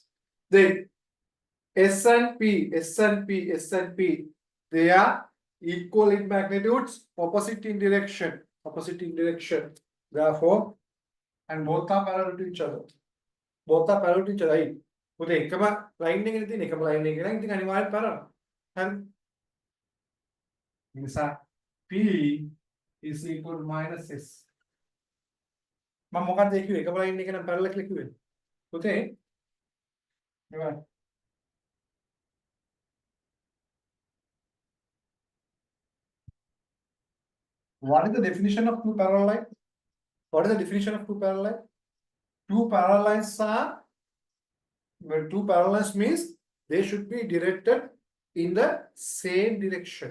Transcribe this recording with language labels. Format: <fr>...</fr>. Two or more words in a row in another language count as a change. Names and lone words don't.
<en>Then S and P, S and P, S and P, they are equal in magnitudes, opposite in direction, opposite in direction. Therefore, and both are parallel to each other. Both are parallel to each other. Right? With</en> <si>එකම line එකේ තියෙන එකම line එකේ නම් ඉතින් අනිවාර්යෙන් parallel. හරි.</si> <en>නිසා P is equal to minus S.</en> <si>මම මොකක්ද කිව්වේ? එකම line එකේ නම් parallel කියලා කිව්වේ. පුතේ. එනවා.</si> <en>What is the definition of two parallel lines? What is the definition of two parallel lines? Two parallel lines are, well, two parallel lines means they should be directed in the same direction.</en>